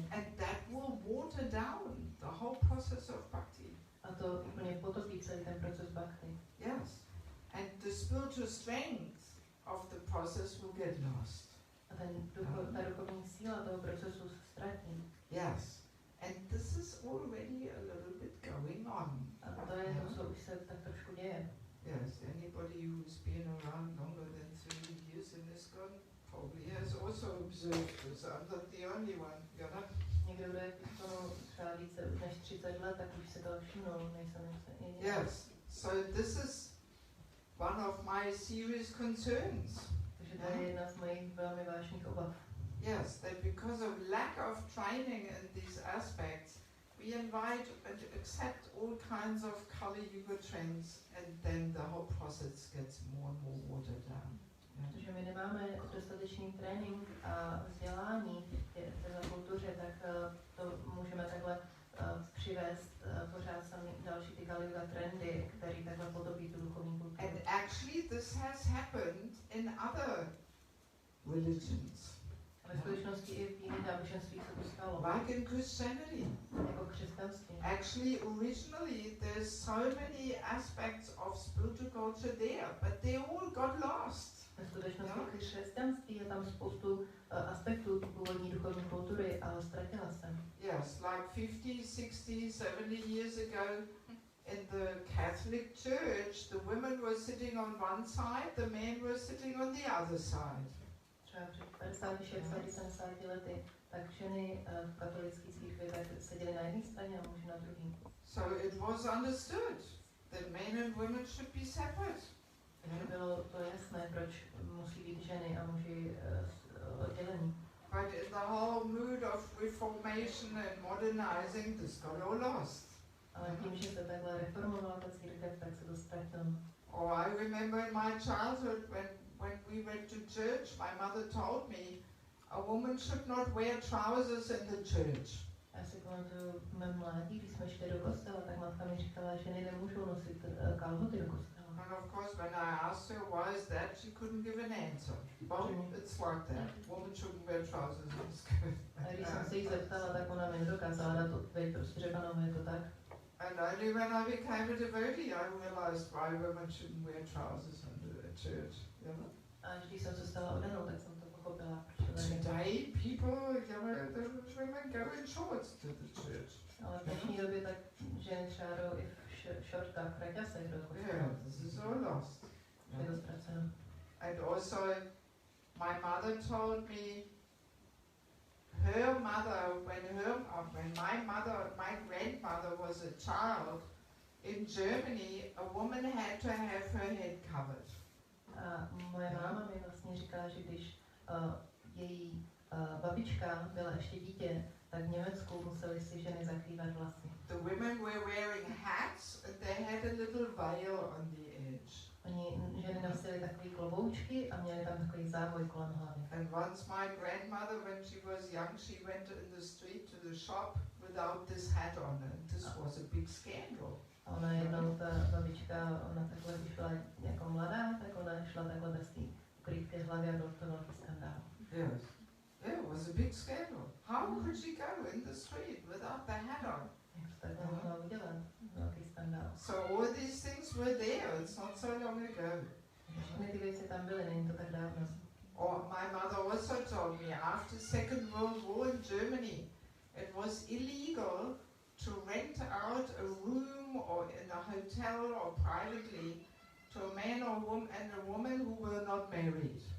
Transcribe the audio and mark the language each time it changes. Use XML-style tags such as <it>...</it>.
<en>And that will water down the whole process of bhakti.</en> <cs>A to úplně potopí celý ten proces bhakti.</cs> <en>Yes, and the spiritual strength of the process will get lost.</en> <cs>A ta duchovní síla toho procesu se ztratí.</cs> <en>Yes, and this is already a little bit going on.</en> <cs>A to je to, co už se tak trošku děje.</cs> <en>Yes, anybody who's been around longer than 30 years in this gun probably has also observed this. I'm not the only one, you know?</en> <cs>Někdo, kdo je v tomu třeba více než 30 let, tak už si to všimnul, nejsem jediný.</cs> <en>Yes, so this is one of my serious concerns.</en> <cs>Takže to je jedna z mojich velmi vážných obav.</cs> <en>Yes, that because of lack of training in these aspects, we invite and accept all kinds of Kali Yuga trends, and then the whole process gets more and more watered down.</en> <cs>Protože my nemáme dostatečný trénink a vzdělání v této kultuře, tak to můžeme takhle přivést pořád sami další ty Kali Yuga trendy, které takhle podobí tu duchovní kulturu.</cs> <en>And actually this has happened in other religions.</en> <cs>Ve skutečnosti i v jiných náboženstvích se to stalo.</cs> <en>Like in Christianity.</en> <cs>Jako křesťanství.</cs> <en>Actually, originally there's so many aspects of spiritual culture there, but they all got lost.</en> <cs>Ve skutečnosti v křesťanství je tam spoustu aspektů původní duchovní kultury, ale ztratila se.</cs> <en>Yes, like 50, 60, 70 years ago in the Catholic Church, the women were sitting on one side, the men were sitting on the other side.</en> <cs>Třeba před 50, 60, 70 lety, tak ženy v katolické církvi seděly na jedné straně a muži na druhé.</cs> <en>So it was understood that men and women should be separate.</en> <cs>Takže bylo to jasné, proč musí být ženy a muži oddělení.</cs> <en>But in the whole mood of reformation and modernizing, this got all lost.</en> <cs>Ale tím, že se takhle reformovala ta církev, tak se to ztratilo.</cs> <en>Oh, I remember in my childhood when we went to church, my mother told me a woman should not wear trousers in the church.</en> <cs>Já si pamatuju v mém mládí, když jsme šli do kostela, tak matka mi říkala, že ženy nemůžou nosit kalhoty do kostela.</cs> <en>And of course, when I asked her why is that, she couldn't give an answer. Well, it's like that. Women shouldn't wear trousers in school.</en> <cs>A když jsem se jí zeptala, tak ona mi nedokázala dát odpověď, prostě řekla, no, je to tak.</cs> <en>And only when I became a devotee, I realized why women shouldn't wear trousers in the church. You know?</en> <cs>A když jsem se stala odanou, tak jsem to pochopila.</cs> <en>Today, people, you know, the women go in shorts to the church.</en> <cs>Ale v dnešní době tak ženy třeba jdou i v šortkách, v kraťasech do kostela.</cs> <en>Yeah, this is all lost.</en> <cs>Je to ztraceno.</cs> <en>And also, my mother told me, her mother, when my grandmother was a child, in Germany, a woman had to have her head covered.</en> <cs>A moje máma mi vlastně říkala, že když její babička byla ještě dítě, tak v Německu museli si ženy zakrývat vlasy.</cs> <en>The women were wearing hats and they had a little veil on the edge.</en> <cs>Ženy nosily takové kloboučky a měly tam takový závoj kolem hlavy.</cs> <en>And once my grandmother, when she was young, she went in the street to the shop without this hat on, and this was a big scandal.</en> <cs>A ona jednou, ta babička, ona takhle, když byla jako mladá, tak ona šla takhle bez té krytky hlavy a byl to velký skandál.</cs> <en>Yes. Yeah, it was a big scandal. How could she go in the street without the hat on?</en> <cs>Jak to takhle mohla udělat? Velký skandál.</cs> <en>So all these things were there. It's not so long ago.</en> <cs>Všechny ty věci tam byly, není to tak dávno.</cs> <en>Or my mother also told me after Second World War in Germany, it was illegal to rent out a room or in a hotel or privately to a man or woman who were not married.</en>